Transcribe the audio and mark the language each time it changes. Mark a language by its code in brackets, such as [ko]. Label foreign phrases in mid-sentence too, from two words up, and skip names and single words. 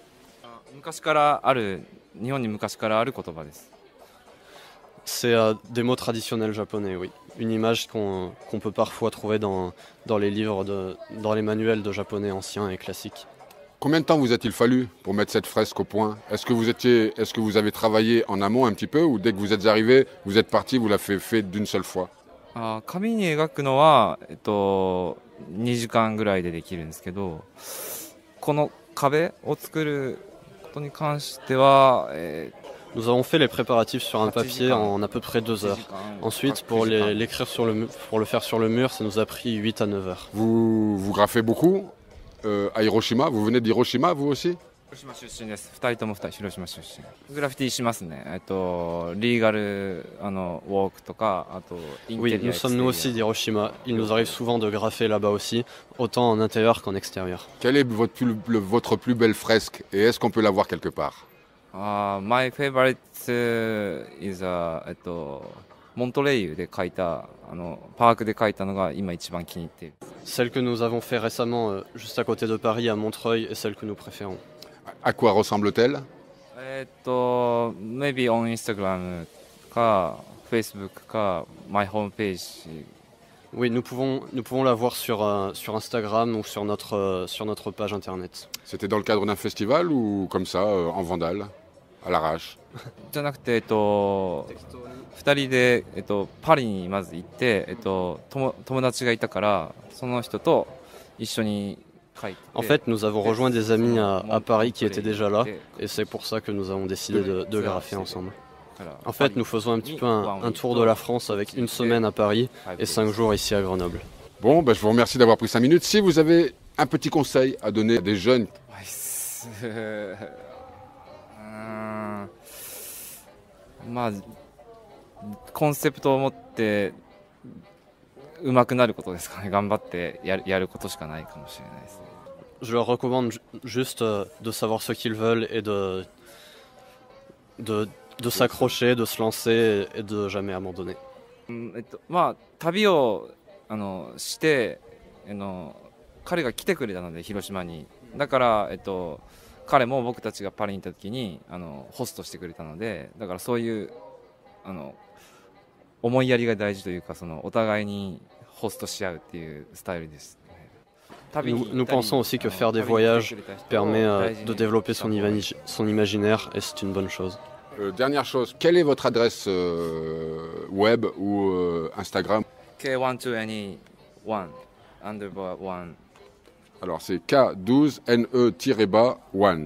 [fr] C'est des mots traditionnels japonais, oui. Une image qu'on peut parfois trouver dans les livres, dans les manuels de japonais anciens et classiques. Combien de temps vous a-t-il fallu pour mettre cette fresque au point? Est-ce que vous avez travaillé en amont un petit peu ou dès que vous êtes arrivé, vous êtes parti, vous l'avez fait d'une seule fois? [ja] 紙に描くのは、2時間ぐらいでできるんですけど、この壁を作ることに関しては、 [fr] Nous avons fait les préparatifs sur un papier en à peu près 2 heures. Ensuite, pour le faire sur le mur, ça nous a pris 8 à 9 heures. Vous graffez beaucoup à Hiroshima? Vous venez d'Hiroshima, vous aussi? Oui, nous sommes nous aussi d'Hiroshima. Il nous arrive souvent de graffer là-bas aussi, autant en intérieur qu'en extérieur. Quelle est votre plus belle fresque et est-ce qu'on peut la voir quelque part? [en] My favorite is [ja] モントレイユで描いたパークで描いたのが今一番気に入っている。 [fr] Celle que nous avons fait récemment, juste à côté de Paris, à Montreuil, est celle que nous préférons. À quoi ressemble-t-elle? [en] Maybe on Instagram か Facebook か my homepage. [fr] Oui, nous pouvons la voir sur Instagram ou sur notre page internet. C'était dans le cadre d'un festival ou comme ça, en vandale, à l'arrache? [ja] じゃなくて2人でパリにまず行って友達がいたからその人と一緒に書いて。 [fr] En fait, nous avons rejoint des amis à Paris qui étaient déjà là et c'est pour ça que nous avons décidé de graffer ensemble. En fait, nous faisons un petit peu un tour de la France avec une semaine à Paris et 5 jours ici à Grenoble. Bon, je vous remercie d'avoir pris 5 minutes. Si vous avez un petit conseil à donner à des jeunes... [ja] まあコンセプトを持って上手くなることですかね。頑張ってやることしかないかもしれないですね。 [fr] Je leur recommande juste de savoir ce qu'ils veulent et de s'accrocher, de se lancer et de jamais abandonner. [ja] まあ旅をして彼が来てくれたので広島に。だから彼も僕たちがパリに行った時にホストしてくれたので、だからそういう思いやりが大事というかお互いにホストし合うっていうスタイルです。 [fr] Nous pensons aussi que faire des voyages permet de développer son imaginaire et c'est une bonne chose. Dernière chose, quelle est votre adresse web ou Instagram? K12NE1 _1. Alors c'est K12NE-1.